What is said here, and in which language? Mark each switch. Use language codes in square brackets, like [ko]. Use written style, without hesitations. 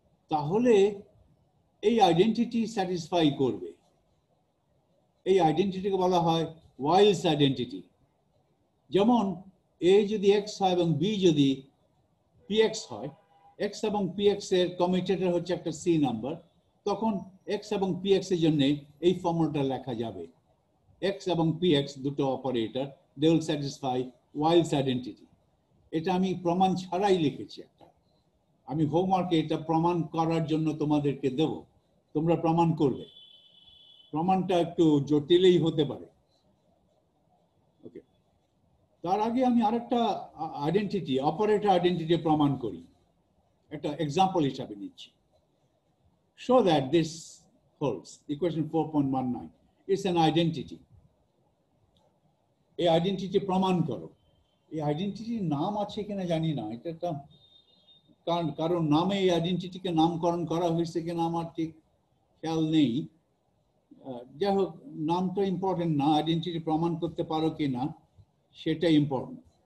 [bn] তাহলে এই identity satisfy করবে, এই আইডেন্টিটিকে বলা হয় ওয়াইলস আইডেন্টিটি। যেমন এ যদি এক্স হয় এবং বি যদি পি এক্স হয়, এক্স এবং পি এক্স এর কমিউটেটর হচ্ছে একটা সি নাম্বার, তখন x এবং px এর জন্য এই ফর্মুলাটা লেখা যাবে। x এবং px দুটো operator, [en] they will satisfy Wiles identity। [bn] এটা আমি প্রমাণ ছাড়াই লিখেছি একটা। আমি হোমওয়ার্কে এটা প্রমাণ করার জন্য তোমাদেরকে দেব, তোমরা প্রমাণ করবে। প্রমাণটা একটু জটিলই হতে পারে। ওকে, তার আগে আমি আরেকটা আইডেন্টিটি, অপারেটর আইডেন্টিটি প্রমাণ করি, একটা এক্সাম্পল হিসাবে নিচ্ছি। [en] Show that this holds. Equation 4.19 is an identity. [bn] এই আইডেন্টিটি প্রমাণ করো। এই আইডেন্টিটির নাম আছে কিনা জানি না, এটা একটা কারণ নামে এই আইডেন্টিটিকে নামকরণ করা হয়েছে কিনা আমার ঠিক খেয়াল নেই। যাই হোক, নামটা ইম্পর্টেন্ট না, আইডেন্টিটি প্রমাণ করতে পারো কিনা সেটা ইম্পর্টেন্ট।